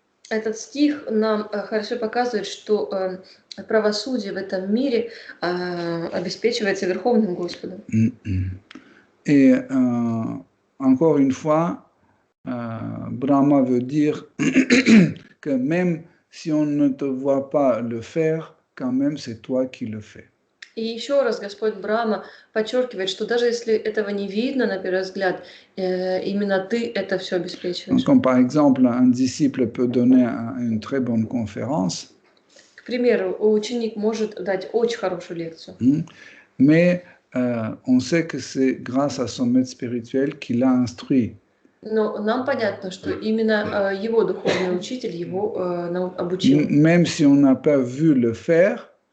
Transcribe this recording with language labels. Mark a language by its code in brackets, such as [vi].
[ru] Этот стих нам хорошо показывает, что правосудие в этом мире обеспечивается Верховным Господом. [fr] Et encore une fois, Brahma veut dire que même si on ne te voit pas le faire, quand même c'est toi qui le fais. [ru] И еще раз Господь Брахма подчеркивает, что даже если этого не видно на первый взгляд, именно ты это все обеспечиваешь. [fr] Comme par exemple, un disciple peut donner une très bonne conférence, [ru] К примеру, ученик может дать очень хорошую лекцию, [fr] mais on sait que c'est grâce à son maître spirituel qui l'a instruit. [ru] но нам понятно, что именно его духовный учитель его обучил. [fr] Même si on n'a pas vu le faire,